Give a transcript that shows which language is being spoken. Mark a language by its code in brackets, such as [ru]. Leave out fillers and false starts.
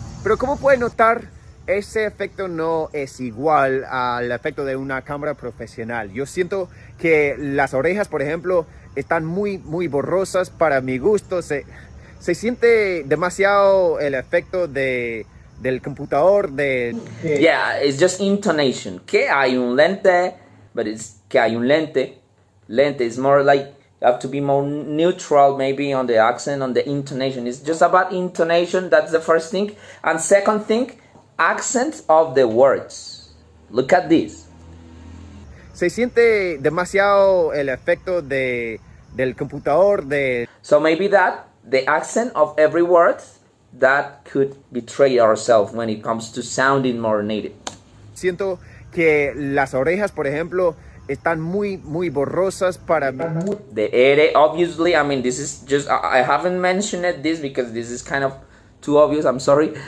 [es] Pero como pueden notar, ese efecto no es igual al efecto de una cámara profesional. Yo siento que las orejas, por ejemplo, están muy borrosas para mi gusto. Se siente demasiado el efecto del computador [en] Yeah, it's just intonation. [es] Que hay un lente, [en] but it's [es] que hay un lente. [en] Lente is more like you have to be more neutral maybe on the accent, on the intonation. It's just about intonation. That's the first thing. And second thing, accent of the words. Look at this. [es] Se siente demasiado el efecto del computador [en] So maybe the accent of every word that could betray ourselves when it comes to sounding more native. [es] Siento que las orejas, por ejemplo, están muy borrosas para mí. [en] The ere, obviously, I mean, this is just, I haven't mentioned this because this is kind of too obvious, I'm sorry.